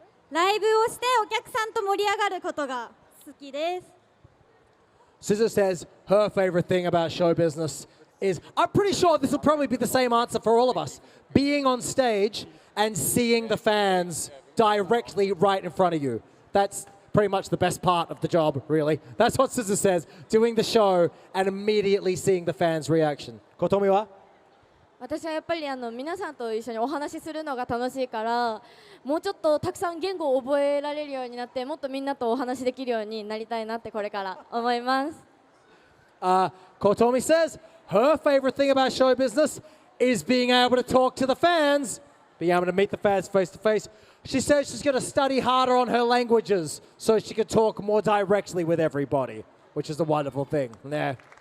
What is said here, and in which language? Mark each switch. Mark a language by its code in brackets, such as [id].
[ja] ライブをしてお客さんと盛り上がることが好きです。 [en] Scissor says her favorite thing about show business is, I'm pretty sure this will probably be the same answer for all of us, being on stage and seeing the fans directly right in front of you. That's pretty much the best part of the job, really. That's what Scissor says, doing the show and immediately seeing the fans' reaction. [ja] Kotomi wa? 私はやっぱり皆さんと一緒にお話しするのが楽しいから、もうちょっとたくさん言語を覚えられるようになって、もっとみんなとお話しできるようになりたいなってこれから思います。 [en] Kotomi says her favorite thing about show business is being able to talk to the fans, being able to meet the fans face to face. She says she's going to study harder on her languages so she can talk more directly with everybody, which is a wonderful thing. Yeah.